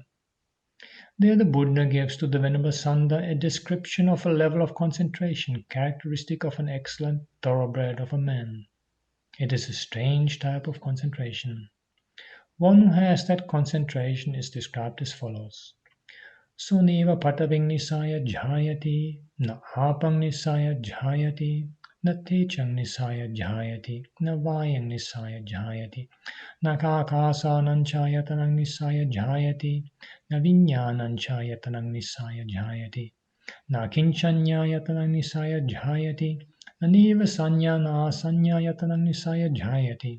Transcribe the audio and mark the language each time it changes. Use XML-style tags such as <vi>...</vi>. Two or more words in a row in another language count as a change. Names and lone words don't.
<en>There the Buddha gives to the Venerable Sanda a description of a level of concentration characteristic of an excellent thoroughbred of a man. It is a strange type of concentration. One who has that concentration is described as follows.</en> <pi>Suneva pataving nisaya jhayati, na apang nisaya jhayati, na techang nisaya jhayati, na vayang nisaya jhayati, na kakasanang chayatanang nisaya jhayati, na vinyanang chayatanang nisaya jhayati, na kinchanyayatanang nisaya jhayati, na neva sanya na asanyayatanang nisaya jhayati,</pi>